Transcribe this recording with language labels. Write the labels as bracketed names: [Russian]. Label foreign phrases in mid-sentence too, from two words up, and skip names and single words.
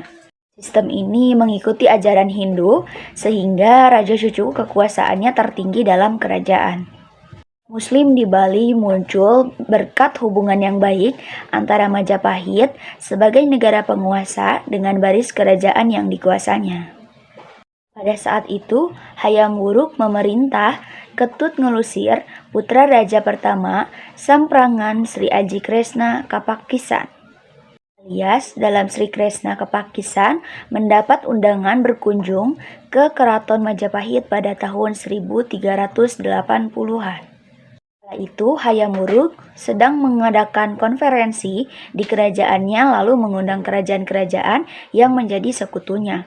[Indonesian] Sistem ini mengikuti ajaran Hindu sehingga raja cucu kekuasaannya tertinggi dalam kerajaan. Muslim di Bali muncul berkat hubungan yang baik antara Majapahit sebagai negara penguasa dengan baris kerajaan yang dikuasanya. Pada saat itu, Hayam Wuruk memerintah Ketut Ngelusir, putra raja pertama Samprangan Sri Aji Kresna Kapakisan. Alias dalam Sri Kresna Kapakisan mendapat undangan berkunjung ke Keraton Majapahit pada tahun 1380-an. Setelah itu, Hayam Wuruk sedang mengadakan konferensi di kerajaannya lalu mengundang kerajaan-kerajaan yang menjadi sekutunya.